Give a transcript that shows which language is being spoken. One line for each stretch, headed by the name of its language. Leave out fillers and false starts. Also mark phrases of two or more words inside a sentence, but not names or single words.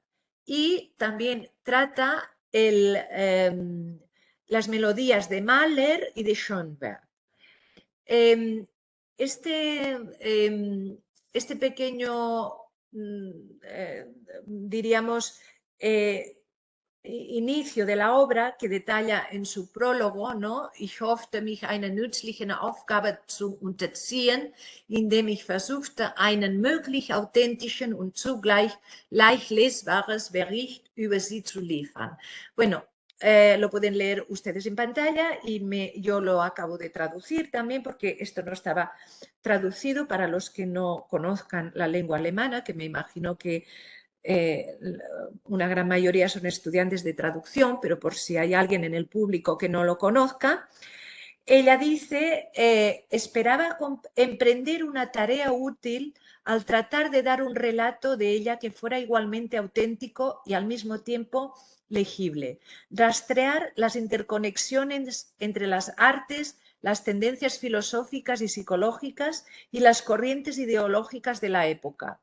Spanish: Y también trata las melodías de Mahler y de Schoenberg. Este pequeño, diríamos, inicio de la obra, que detalla en su prólogo, ¿no?
German: Ich hoffte mich einer nützlichen Aufgabe zu unterziehen, indem ich versuchte, einen möglich authentischen und zugleich leicht lesbares Bericht über sie zu liefern.
Spanish: Bueno, lo pueden leer ustedes en pantalla y yo lo acabo de traducir también, porque esto no estaba traducido para los que no conozcan la lengua alemana, que me imagino que una gran mayoría son estudiantes de traducción, pero por si hay alguien en el público que no lo conozca, ella dice, esperaba emprender una tarea útil al tratar de dar un relato de ella que fuera igualmente auténtico y al mismo tiempo legible, rastrear las interconexiones entre las artes, las tendencias filosóficas y psicológicas y las corrientes ideológicas de la época.